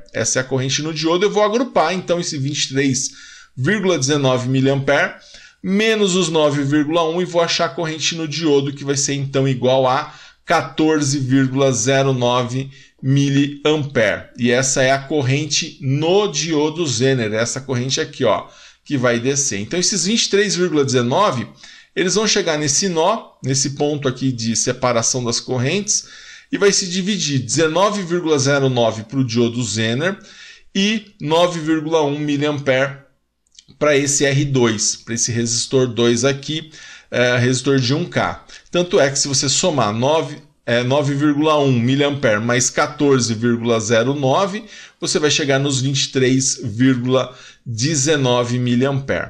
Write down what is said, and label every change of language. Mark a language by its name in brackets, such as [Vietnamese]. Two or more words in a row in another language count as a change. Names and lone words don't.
[Portuguese] Essa é a corrente no diodo. Eu vou agrupar então esse 23,19 mA menos os 9,1 e vou achar a corrente no diodo, que vai ser então igual a 14,09 mA. E essa é a corrente no diodo Zener, essa corrente aqui, ó, que vai descer. Então esses 23,19, eles vão chegar nesse nó, nesse ponto aqui de separação das correntes, e vai se dividir 19,09 para o diodo Zener e 9,1 mA para esse R2, para esse resistor 2 aqui, resistor de 1K. Tanto é que se você somar 9,1 mA mais 14,09, você vai chegar nos 23,19 mA.